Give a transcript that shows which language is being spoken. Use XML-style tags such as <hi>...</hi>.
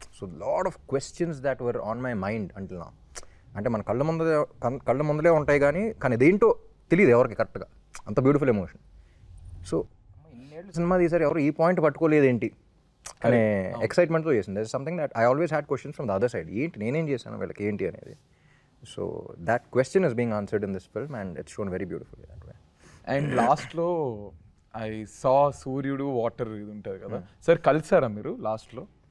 <en>So lot of questions that were on my mind until now.</en> <te>అంటే మన కళ్ళ ముందలే ఉంటాయి కానీ ఇదేంటో తెలియదు ఎవరికి కరెక్ట్గా, అంత బ్యూటిఫుల్ ఎమోషన్. సో ఇన్నేళ్ళు సినిమా తీసారు, ఎవరు ఈ పాయింట్ పట్టుకోలేదు ఏంటి అనే ఎక్సైట్మెంట్తో చేసింది.</te> <en>That is something that I always had questions from the other side.</en> <te>ఏంటి నేనేం చేశాను వీళ్ళకి ఏంటి అనేది.</te> <en>So that question is being answered in this film and it's shown very beautifully that way.</en> <te>And లాస్ట్లో ఐ సా సూర్యుడు water ఇది ఉంటుంది కదా సార్ కలిసారా మీరు లాస్ట్లో?</te>